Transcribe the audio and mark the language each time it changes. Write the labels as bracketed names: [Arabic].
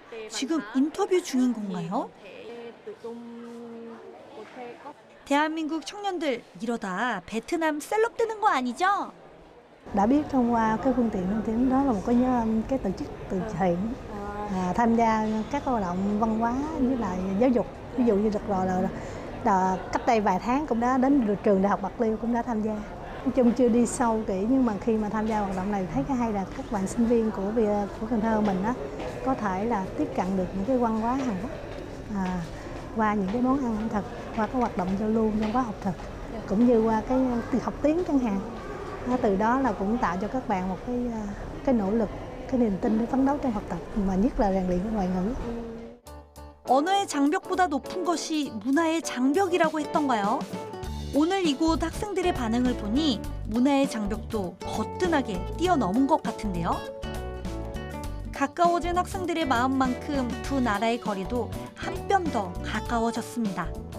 [Korean] 지금 인터뷰 중인 건가요? 대한민국 청년들 이러다 베트남 셀럽 되는 거 아니죠? [Vietnamese] Đã biết thông qua cái phương tiện thông tin đó là một cái tổ chức từ thiện tham gia các hoạt động văn hóa với lại giáo dục, ví dụ như được rồi là cách đây vài tháng cũng đã đến trường Đại học Bạc Liêu cũng đã tham gia. Nói chung chưa đi sâu kỹ nhưng mà khi mà tham gia hoạt động này thấy cái hay là các bạn sinh viên của Cần Thơ mình đó có thể là tiếp cận được những cái văn hóa Hàn Quốc qua những cái món ăn ẩm thực, qua các hoạt động giao lưu văn hóa học thực cũng như qua cái học tiếng chẳng hạn. Từ đó là cũng tạo cho các bạn một cái nỗ lực, cái niềm tin để phấn đấu trong học tập mà nhất là rèn luyện cái ngoại ngữ. [Korean] 언어의 장벽보다 높은 것이 문화의 장벽이라고 했던가요? 오늘 이곳 학생들의 반응을 보니 문화의 장벽도 거뜬하게 뛰어넘은 것 같은데요. 가까워진 학생들의 마음만큼 두 나라의 거리도 한 뼘 더 가까워졌습니다.